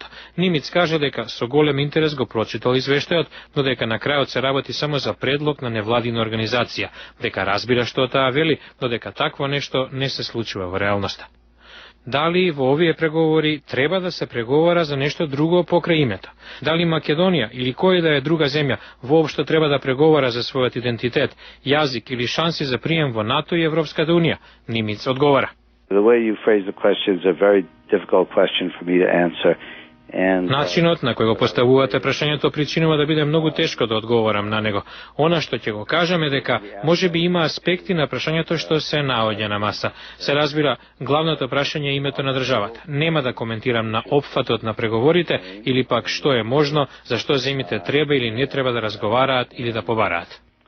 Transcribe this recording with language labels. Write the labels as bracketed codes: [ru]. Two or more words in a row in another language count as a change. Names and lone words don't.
[mk] Нимец кажа дека со голем интерес го прочитал извештајот, но дека на крајот се работи само за предлог на невладина организација, дека разбира што таа вели, но дека такво нешто не се случува во реалноста. Дали во овие преговори треба да се преговара за нешто друго покрај името? Дали Македонија или која да е друга земја воопшто треба да преговара за својот идентитет, јазик или шанси за прием во НАТО и Европската унија? Нимец одговара. [en] The way you phrase the question is a very difficult question for me to answer. [mk] Начинот на кој го поставувате прашањето причинува да биде многу тешко да одговорам на него. Она што ќе го кажам е дека може би има аспекти на прашањето што се наоѓа на маса. Се разбира, главното прашање е името на државата. Нема да коментирам на опфатот на преговорите или пак што е можно, зашто земите треба или не треба да разговараат или да побараат.